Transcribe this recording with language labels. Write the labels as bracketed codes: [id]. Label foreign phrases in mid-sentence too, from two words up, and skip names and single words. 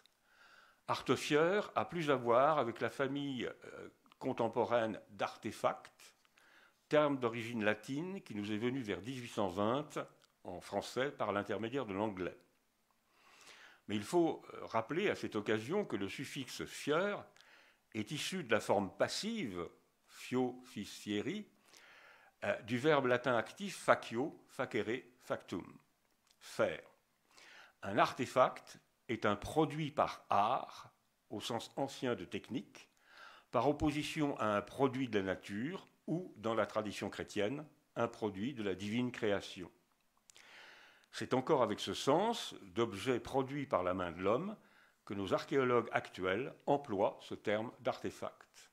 [fr] Artefieur a plus à voir avec la famille contemporaine d'artefacts, terme d'origine latine qui nous est venu vers 1820 en français par l'intermédiaire de l'anglais. Mais il faut rappeler à cette occasion que le suffixe fieur est issu de la forme passive, [la] fio, fis, fieri, [fr] du verbe latin actif [la] facio, facere, factum, [fr] faire. Un artefact est un produit par art, au sens ancien de technique, par opposition à un produit de la nature ou, dans la tradition chrétienne, un produit de la divine création. C'est encore avec ce sens d'objet produit par la main de l'homme que nos archéologues actuels emploient ce terme d'artefact.